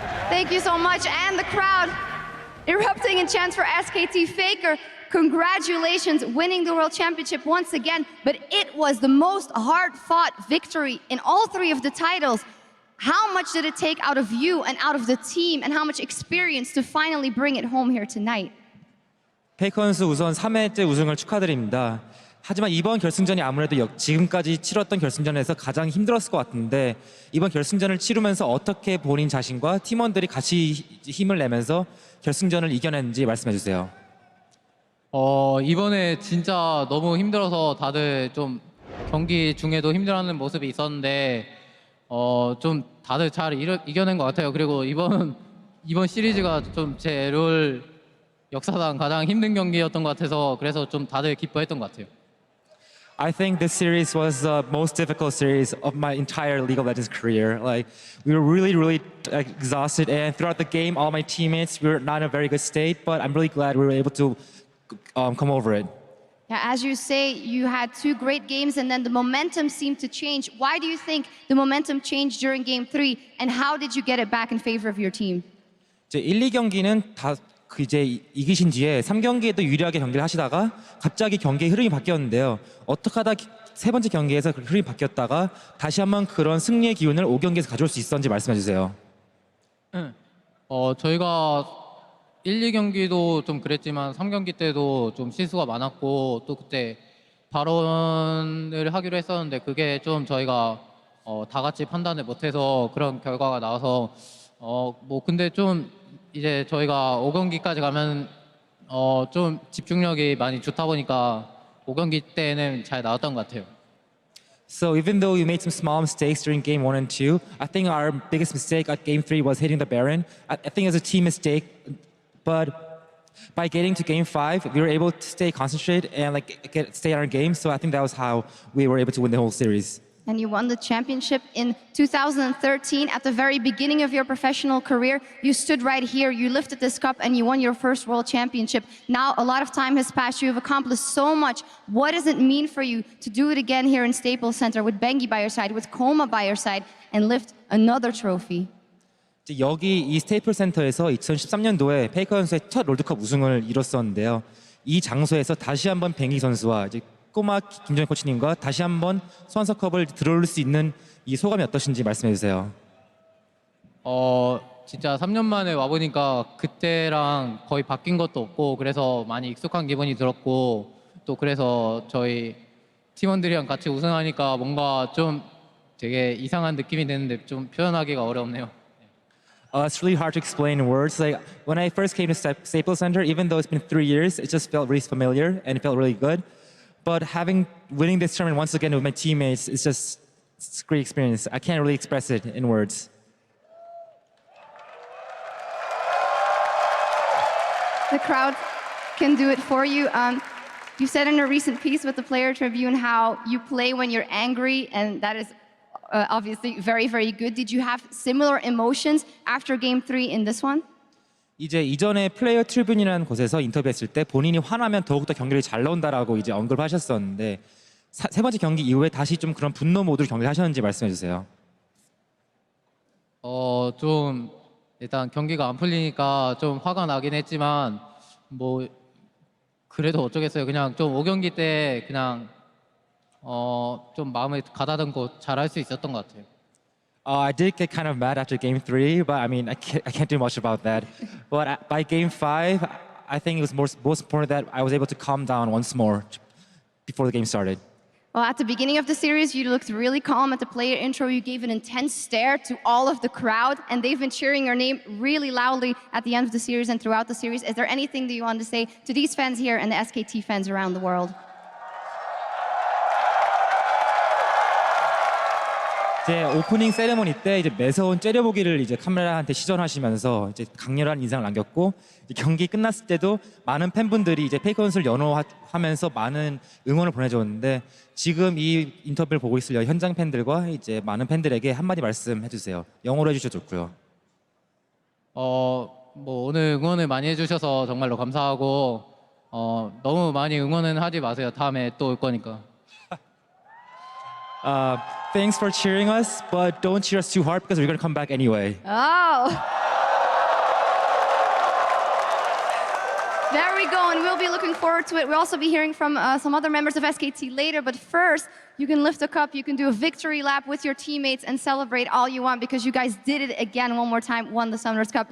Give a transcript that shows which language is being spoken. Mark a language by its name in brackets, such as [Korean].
[English] Thank you so much, and the crowd erupting in chants for SKT. Faker, congratulations, winning the World Championship once again, but it was the most hard-fought victory in all 3 of the titles. How much did it take out of you and out of the team, and how much experience to finally bring it home here tonight? [Korean] 페이커 선수 우선 3회째 우승을 축하드립니다. 하지만 이번 결승전이 아무래도 지금까지 치렀던 결승전에서 가장 힘들었을 것 같은데 이번 결승전을 치르면서 어떻게 본인 자신과 팀원들이 같이 힘을 내면서 결승전을 이겨냈는지 말씀해 주세요. 이번에 진짜 너무 힘들어서 다들 좀 경기 중에도 힘들어하는 모습이 있었는데 좀 다들 잘 이겨낸 것 같아요. 그리고 이번 시리즈가 좀 제 롤 역사상 가장 힘든 경기였던 것 같아서 그래서 좀 다들 기뻐했던 것 같아요. [English] I think this series was the most difficult series of my entire League of Legends career. Like we were really exhausted, and throughout the game, all my teammates were not in a very good state. But I'm really glad we were able to come over it. Yeah, as you say, you had 2 great games and then the momentum seemed to change. Why do you think the momentum changed during Game 3, and how did you get it back in favor of your team? [Korean] 이제 1, 2경기는 다 이제 이기신 뒤에 3경기에도 유리하게 경기를 하시다가 갑자기 경기의 흐름이 바뀌었는데요. 어떻게 하다 3번째 경기에서 그 흐름이 바뀌었다가 다시 한번 그런 승리의 기운을 5경기에서 가져올 수 있었는지 말씀해 주세요. 저희가 1, 2경기도 좀 그랬지만 3경기 때도 좀 실수가 많았고 또 그때 발언을 하기로 했었는데 그게 좀 저희가 다 같이 판단을 못해서 그런 결과가 나와서 뭐 근데 좀 이제 저희가 5경기까지 가면 좀 집중력이 많이 좋다 보니까 5경기 때는 잘 나왔던 것 같아요. [English] So even though we made some small mistakes during game 1 and 2, I think our biggest mistake at game 3 was hitting the Baron. I think it was a team mistake, but by getting to game 5, we were able to stay concentrated and stay on our game. So I think that was how we were able to win the whole series. and you won the championship in 2013. At the very beginning of your professional career, you stood right here, you lifted this cup, and you won your first world championship. Now, a lot of time has passed. You have accomplished so much. What does it mean for you to do it again here in Staples Center with Bengi by your side, with Koma by your side, and lift another trophy? [Korean] 이제 여기 이 스테이플 센터에서 2013년도에 페이커 선수의 첫 롤드컵 우승을 이뤘었는데요. 이 장소에서 다시 한번 뱅기 선수와 이제 꼬마 김정희 코치님과 다시 한번 소환서컵을 들어올 수 있는 이 소감이 어떠신지 말씀해 주세요. 진짜 3년 만에 와보니까 그때랑 거의 바뀐 것도 없고 그래서 많이 익숙한 기분이 들었고 또 그래서 저희 팀원들이랑 같이 우승하니까 뭔가 좀 되게 이상한 느낌이 드는데 좀 표현하기가 어렵네요. [English] It's really hard to explain in words. Like when I first came to Staples Center, even though it's been 3 years, it just felt really familiar and it felt really good. But winning this tournament once again with my teammates, it's a great experience. I can't really express it in words. The crowd can do it for you. You said in a recent piece with the Player Tribune how you play when you're angry, and that is obviously very, very good. Did you have similar emotions after Game 3 in this one? [Korean] 이제 이전에 플레이어 트리뷴이라는 곳에서 인터뷰했을 때 본인이 화나면 더욱더 경기를 잘 나온다라고 이제 언급하셨었는데 세 번째 경기 이후에 다시 좀 그런 분노 모드로 경기를 하셨는지 말씀해 주세요. 좀 일단 경기가 안 풀리니까 좀 화가 나긴 했지만 뭐 그래도 어쩌겠어요. 그냥 좀 5경기 때 그냥 좀 마음에 가다듬고 잘할 수 있었던 것 같아요. [English] I did get kind of mad after Game 3, but I mean, I can't do much about that. But by Game 5, I think it was most important that I was able to calm down once more before the game started. Well, at the beginning of the series, you looked really calm. At the player intro, you gave an intense stare to all of the crowd, and they've been cheering your name really loudly at the end of the series and throughout the series. Is there anything that you want to say to these fans here and the SKT fans around the world? [Korean] 이제 오프닝 세레모니 때 이제 매서운 째려보기를 이제 카메라한테 시전하시면서 이제 강렬한 인상을 남겼고 경기 끝났을 때도 많은 팬분들이 이제 페이커 선수를 연호하면서 많은 응원을 보내줬는데 지금 이 인터뷰를 보고 있을 현장 팬들과 이제 많은 팬들에게 한마디 말씀해 주세요. 영어로 해주셔도 좋고요. 뭐 오늘 응원을 많이 해주셔서 정말로 감사하고 너무 많이 응원은 하지 마세요. 다음에 또 올 거니까. [English] Thanks for cheering us, but don't cheer us too hard because we're going to come back anyway. Oh. There we go, and we'll be looking forward to it. We'll also be hearing from some other members of SKT later, but first, you can lift a cup, you can do a victory lap with your teammates and celebrate all you want because you guys did it again one more time, won the Summoners Cup.